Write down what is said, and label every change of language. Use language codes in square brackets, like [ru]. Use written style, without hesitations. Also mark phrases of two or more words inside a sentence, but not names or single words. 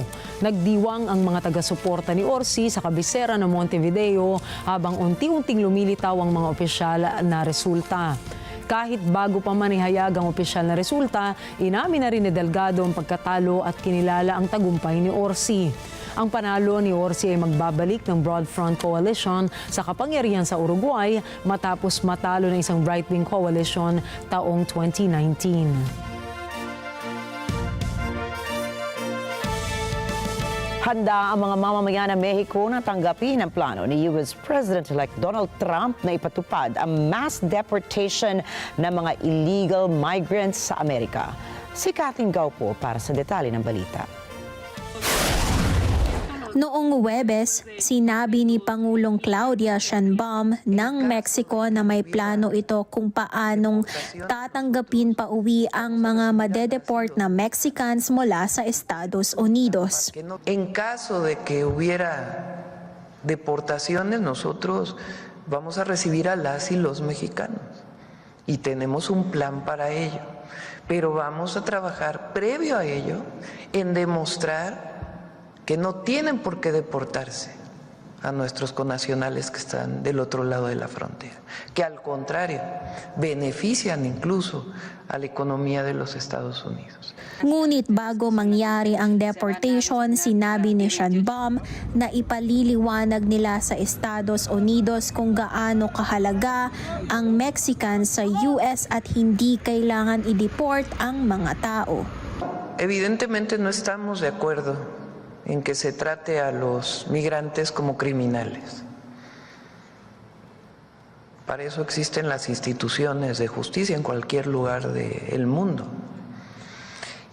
[tl] Nagdiwang ang mga taga-suporta ni Orsi sa kabisera ng Montevideo habang unti-unting lumilitaw ang mga opisyal na resulta. Kahit bago pa man ihayag ang opisyal na resulta, inamin na rin ni Delgado ang pagkatalo at kinilala ang tagumpay ni Orsi. Ang panalo ni Orsi ay magbabalik ng Broad Front Coalition sa kapangyarihan sa Uruguay matapos matalo ng isang [en] right-wing coalition [tl] taong 2019. Handa ang mga mamamayan ng Mexico na tanggapin ang plano ni US President-elect Donald Trump na ipatupad ang [en] mass deportation [tl] ng mga [en] illegal migrants [tl] sa Amerika. Si Kathleen Gao po para sa detalye ng balita. Noong Huwebes, sinabi ni Pangulong Claudia Sheinbaum ng Mexico na may plano ito kung paanong tatanggapin pa uwi ang mga madedeport na Mexicans mula sa Estados Unidos. [es] En caso de que hubiera deportaciones, nosotros vamos a recibir a las y los mexicanos y tenemos un plan para ello, pero vamos a trabajar previo a ello en demostrar que no tienen por qué deportarse a nuestros connacionales que están del otro lado de la frontera, que al contrario, benefician incluso a la economía de los Estados Unidos. [tl] Ngunit bago mangyari ang deportation, sinabi ni Sheinbaum na ipaliliwanag nila sa Estados Unidos kung gaano kahalaga ang Mexican sa US at hindi kailangan i-deport ang mga tao. [es] Evidentemente no estamos de acuerdo en que se trate a los migrantes como criminales. Para eso existen las instituciones de justicia en cualquier lugar del mundo.